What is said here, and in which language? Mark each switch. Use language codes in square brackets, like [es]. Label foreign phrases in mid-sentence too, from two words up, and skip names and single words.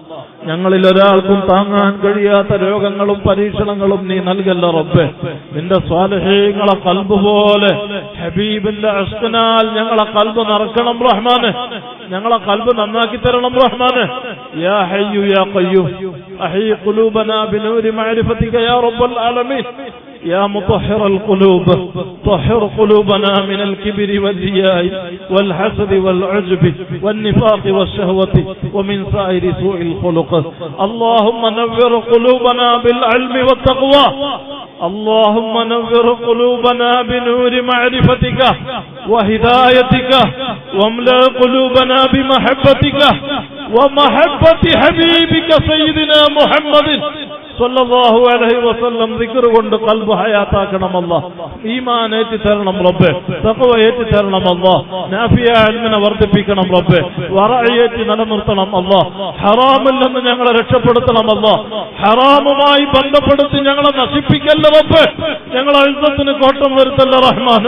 [ml] ഞങ്ങളിൽ ഒരാൾക്കും താങ്ങാൻ കഴിയാത്ത രോഗങ്ങളും പരീക്ഷണങ്ങളും നീ നൽകല്ല റബ്ബേ. നിന്റെ സ്വാലിഹീങ്ങളെ ഖൽബ് പോലെ ഹബീബിന്റെ ഇഷ്ഖിനാൽ ഞങ്ങളെ ഖൽബ് നിറക്കണം റഹ്മാനെ. ഞങ്ങളെ ഖൽബ് നന്നാക്കി തരണം റഹ്മാനെ. [ar] يا حي يا قيوم أحي قلوبنا بنور معرفتك يا رب العالمين. يا مطهر القلوب طهر قلوبنا من الكبر والرياء والحسد والعجب والنفاق والشهوة ومن سائر سوء الخلق. اللهم نور قلوبنا بالعلم والتقوى. اللهم نور قلوبنا بنور معرفتك وهدايتك واملأ قلوبنا بمحبتك ومحبة حبيبك سيدنا محمد صلى الله عليه وسلم [ml] ദിക്ർ കൊണ്ട് ഖൽബ് ഹയാത്താക്കണം അല്ലാഹ്. ഈമാൻ ഏറ്റി തരണം റബ്ബേ, തഖ്വ ഏറ്റി തരണം അല്ലാഹ്, നാഫിയ ഇൽമിനെ വർദ്ധിപ്പിക്കണം റബ്ബേ, വറഅയേറ്റി നിലനിർത്തണം അല്ലാഹ്. ഹറാമിൽ നിന്ന് ഞങ്ങളെ രക്ഷപ്പെടുത്തണം അല്ലാഹ്. ഹറാമുമായി ബന്ധപ്പെടുത്തി ഞങ്ങളെ നശിപ്പിക്കല്ല റബ്ബേ, ഞങ്ങളെ ഇസ്സത്തിന് കോട്ടം വരുത്തല്ല റഹ്മാൻ.